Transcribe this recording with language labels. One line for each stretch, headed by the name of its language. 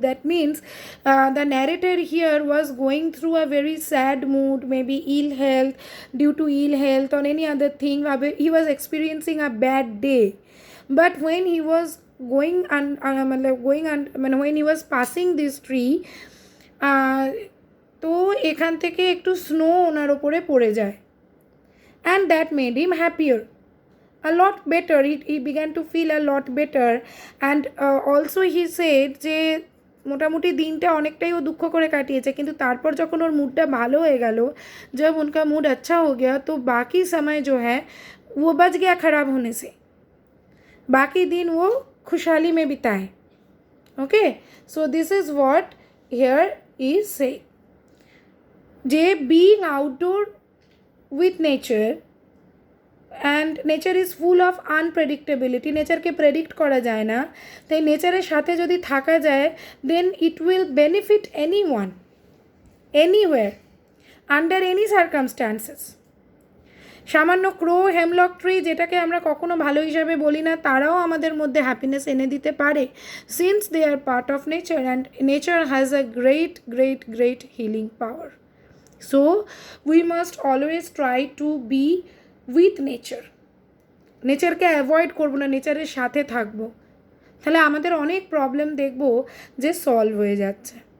English: That means the narrator here was going through a very sad mood, maybe ill health, due to ill health or any other thing. He was experiencing a bad day, but when he was going মানে when he was passing this tree,
Bangla: তো এখান থেকে একটু snow ওনার ওপরে পড়ে যায়.
English: And that made him happier, a lot better. He began to feel a lot better. And also he said
Bangla: যে মোটামুটি দিনটা অনেকটাই ও দুঃখ করে কাটিয়েছে, কিন্তু তারপর যখন ওর মুডটা ভালো হয়ে গেল,
Hindi: जब उनका मूड अच्छा हो गया, तो बाकी समय जो है वो बच गया खराब होने से. बाकी दिन वो खुशहाली में बिताए.
English: Okay, so this is what here is say, J being outdoor with nature, and nature is full of unpredictability.
Bangla: নেচারকে predict করা যায় না, তাই নেচারের সাথে যদি থাকা যায়,
English: then it will benefit anyone, anywhere, under any circumstances.
Bangla: সামান্য ক্রো, হেমলক ট্রি, যেটাকে আমরা কখনো ভালো হিসাবে বলি না, তারাও আমাদের মধ্যে হ্যাপিনেস এনে দিতে পারে,
English: Since they are part of nature, and nature has a great great great healing power. So we must always try to be with nature.
Bangla: নেচারকে avoid করবো না, নেচারের সাথে থাকবো, তাহলে আমাদের অনেক প্রবলেম দেখবো যে সলভ হয়ে যাচ্ছে.